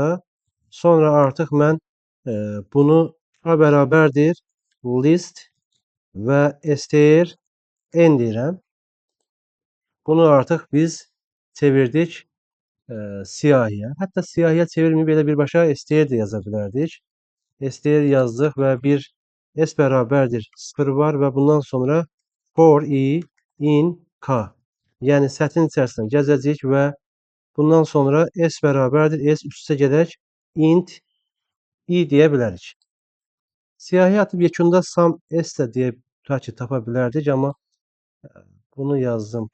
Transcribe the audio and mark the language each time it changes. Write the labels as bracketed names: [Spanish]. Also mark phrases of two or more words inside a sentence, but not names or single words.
[Azerbaijani] Sonra artıq mən bunu a bərabərdir list və str n deyirəm. Bunu artıq biz çevirdik siyahıya. Hətta siyahıya çevirməyib belə birbaşa str də yaza bilərdik. Str yazdıq və bir s bərabərdir 0 var və bundan sonra [English] for i in k. [Azerbaijani] Yəni sətrin içərisindən gəzəcəyik və bundan sonra s bərabərdir s üst-üstə gedək [English] int i [Azerbaijani] deyə bilərik. Siyahıya atıb yekunda [English] sum s [Azerbaijani] də deyə tapa bilərdik, amma bunu yazdım.